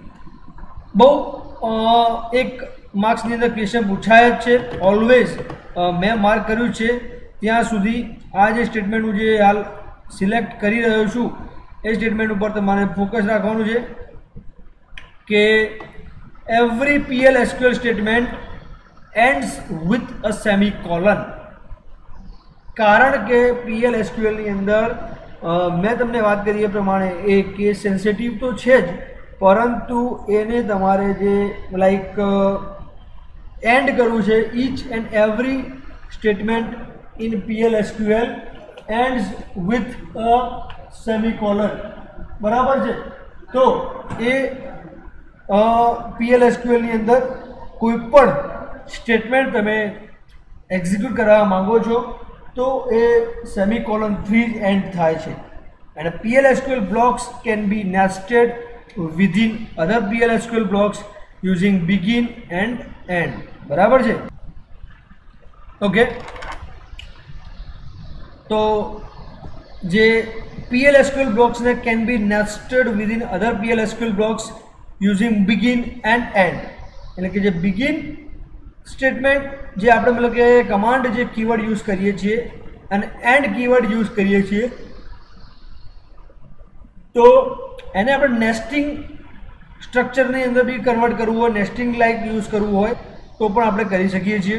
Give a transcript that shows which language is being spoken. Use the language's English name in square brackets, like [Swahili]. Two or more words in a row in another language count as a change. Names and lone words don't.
[Gujarati] બહુ એક માર્ક્સની અંદર ક્વેશ્ચન પૂછાય જ છે. ઓલવેઝ મેં માર્ક કર્યું છે ત્યાં સુધી આ જે સ્ટેટમેન્ટ હું જે હાલ સિલેક્ટ કરી રહ્યો છું એ સ્ટેટમેન્ટ ઉપર તમારે ફોકસ રાખવાનું છે કે [English] every PLSQL statement ends with a semicolon. [Gujarati] કારણ કે PLSQL ની અંદર મેં તમને વાત કરી એ પ્રમાણે એ કેસ સેન્સિટિવ તો છે જ, પરંતુ એને તમારે જે લાઈક એન્ડ કરવું છે. [English] each and every statement in PLSQL ends with a semicolon. [Gujarati] બરાબર છે? તો એ PLSQL ની અંદર કોઈ પણ સ્ટેટમેન્ટ તમે એક્ઝિક્યુટ કરવા માંગો છો તો એ સેમિકોલન થી જ એન્ડ થાય છે. [English] અને PLSQL blocks can be nested within other PLSQL blocks using begin and end. [Gujarati] બરાબર છે? ઓકે. તો જે [English] PLSQL blocks ને can be nested within other PLSQL blocks using begin and end. [Gujarati] એટલે કે જે begin સ્ટેટમેન્ટ જે આપણે મતલબ કે કમાન્ડ જે કીવર્ડ યુઝ કરીએ છીએ અને એન્ડ કીવર્ડ યુઝ કરીએ છીએ તો એને આપણે નેસ્ટિંગ સ્ટ્રક્ચરની અંદર બી કન્વર્ટ કરવું હોય, નેસ્ટિંગ લાઈક યુઝ કરવું હોય તો પણ આપણે કરી શકીએ છીએ.